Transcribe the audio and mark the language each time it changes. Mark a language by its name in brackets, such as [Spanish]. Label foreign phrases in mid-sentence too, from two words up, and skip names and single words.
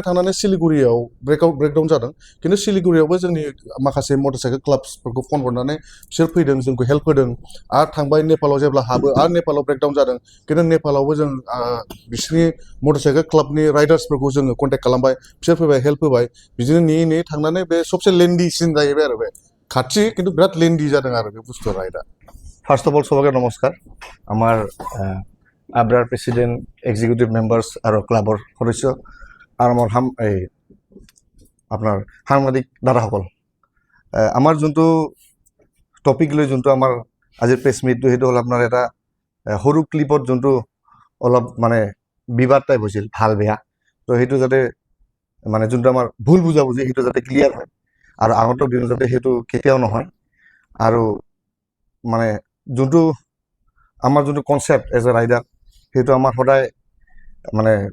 [Bodo] थांनानै सिलिगुरियाव ब्रेकडाउन जादों खिन्थु सिलिगुरियावबो जोंनि माखासे [English] motorcycle clubs [Bodo] फन हरनानै बिसोर फैदों जोंखौ हेल्प होदों आरो थांबाय नेपालाव जेब्ला हाबो आरो नेपालाव ब्रेकडाउन जादों खिन्थु नेपालावबो जों बिसोरनि [English] motorcycle club [Bodo] राइडार्सफोरखौ जोङो कन्टेक्ट खालामबाय बिसोर फैबाय हेल्प होबाय बिदिनो नेयै थांनानै बे सबसे लेन्डिसिन जाहैबाय आरो बे खाथि [Assamese] কিন্তু বিরাট লেন্ডি [Bodo] जादों आरो बे बुस्थुआ राइडा [English] first of all [Assamese] সবাইকে নমস্কাৰ আমাৰ আব্ৰাৰ [English] president executive members [Assamese] আৰু ক্লাবৰ সদস্য আৰু আমাৰ আপোনাৰ সাংবাদিক দাদাসকল আমাৰ যোনটো টপিক লৈ যোনটো আমাৰ আজিৰ [English] press meet [Assamese] সেইটো হ'ল আপোনাৰ এটা সৰু ক্লিপত যোনটো অলপ মানে বিবাদ টাইপ হৈছিল ভাল বেয়া তো সেইটো যাতে মানে যোনটো আমাৰ ভুল বুজাবুজি সেইটো যাতে ক্লিয়াৰ হয় আৰু আগন্তুক দিনত যাতে সেইটো কেতিয়াও নহয় আৰু মানে যোনটো আমাৰ যোনটো [English] concept as a rider [Assamese] সেইটো আমাৰ সদায় মানে